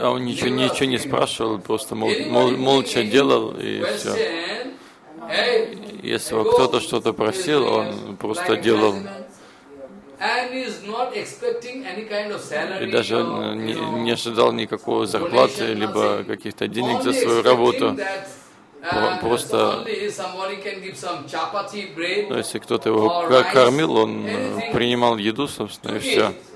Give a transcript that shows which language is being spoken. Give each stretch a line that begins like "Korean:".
Russian: А он ничего не спрашивал, просто молча делал и все. Если кто-то что-то просил, он просто делал.
English: And is not expecting any kind of salary.
Russian: И даже не ожидал никакого зарплаты либо каких-то денег за свою работу. Просто, если кто-то его кормил, он принимал еду, собственно, и все.